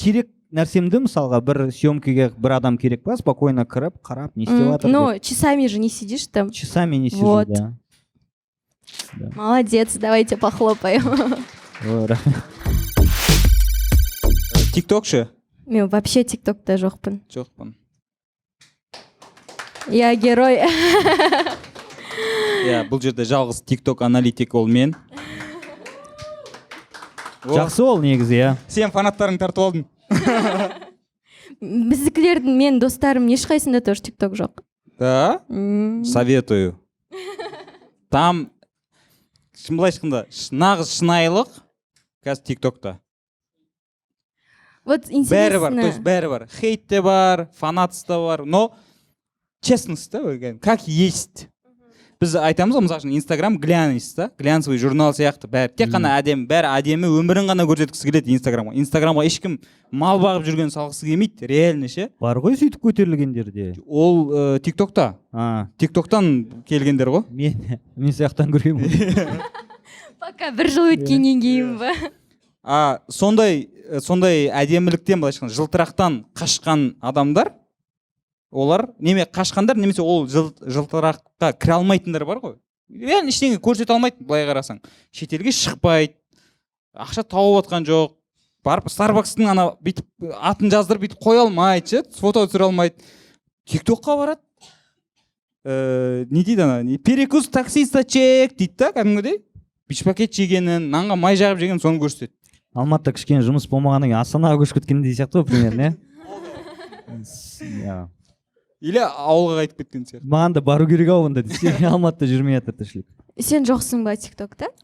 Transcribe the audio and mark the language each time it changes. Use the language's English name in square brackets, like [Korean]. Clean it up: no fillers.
[Kazakh] Керек нәрсемді, мысалға, бір съемкеге бір адам керек па, спокойно кіріп, қарап, не істеп жатыр. [Russian] Часами же не сидишь там. Часами не сижу, да. Молодец, давайте похлопаем. [Kazakh] Тикток ше? Мен вообще тиктокта жоқпын. Жоқпын. [Russian] Я герой. [Kazakh] Бұл жерде жалғыз тикток аналитик ол мен. Жақсы ол негізі, Сен фанаттарың тартып алдың. Біздікілердің мен достарым ешқайсында тоже тикток жоқ. [Russian] Да? Советую. [Kazakh] Там, былай айтқанда, нағыз шынайылық қазір тиктокта. [Russian] Вот интересно. [Kazakh] Бәрі бар. Хейт те бар, фанатс та бар, [Russian] но честность, да, как есть. [Kazakh] Біз айтамыз ғой, мысалы үшін Инстаграм глянец, да, глянцевый журнал сияқты, бәрі тек қана әдемі, бәрі әдемі өмірін ғана көрсеткісі келеді Инстаграмға. Инстаграмға ешкім мал бағып жүрген салғысы келмейді, реально ше. Бар ғой сөйтіп көтерілгендер де. Ол тиктокта. Тиктоктан келгендер ғой. Мен сияқтан көргенмін. Пока бір жыл өткеннен кейін ба. Сондай әдеміліктен, былай айтқанда, жылтырақтан қашқан адамдар, олар қашқандар, немесе ол жылтыраққа кіре алмайтындар бар ғой. Реально ештеңе көрсете алмайды, былай қарасаң. Шетелге шықпайды, ақша тауып отқан жоқ, барып Starbucks'тың ана бүйтіп атын жаздырып бүйтіп қоя алмайды ше, фото түсіре алмайды. ТикТокқа барады. Не дейді ана, [Russian] перекус таксиста чек [Kazakh] дейді да, кәдімгідей. Бишпакет жегенін, нанға май жағып жегенін соны көрсетеді. Алматыда кішкене жұмыс болмағаннан кейін Астанаға көшіп кеткендей сияқты ғой примерно, иә. Или ауылға қайтып кеткен сияқты. Маған да бару керек ау онда десе, Алматыда жүрмей жатыр тіршілік. Сен жоқсың ба ТикТокта?